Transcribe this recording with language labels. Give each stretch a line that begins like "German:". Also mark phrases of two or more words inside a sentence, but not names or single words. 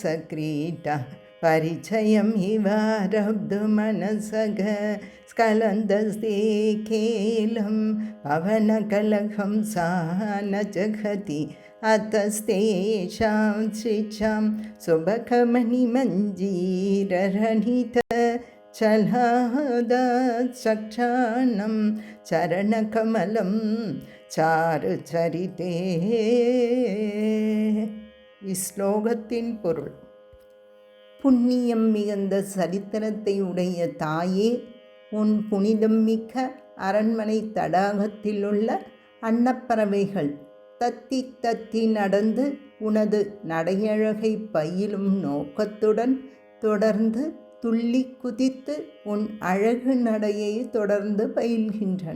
Sanskrit: क्रीडा परिचयम् इवारब्धु मनसः स्खलन्दस्ते केलं पवनकलहं सः न जगति अतस्तेषां शिक्षां सुबकमणिमञ्जीररणित चलाहदासक्षानं चरणकमलं चारुचरिते.
Tamil: இஸ்லோகத்தின் பொருள். புண்ணியம் மிகுந்த சரித்திரத்தை உடைய தாயே, உன் புனிதம் மிக்க அரண்மனை தடாகத்தில் உள்ள அன்னப்பறவைகள் தத்தி தத்தி நடந்து உனது நடையழகை பயிலும் நோக்கத்துடன் தொடர்ந்து துள்ளி குதித்து உன் அழகு நடையை தொடர்ந்து பயில்கின்றன.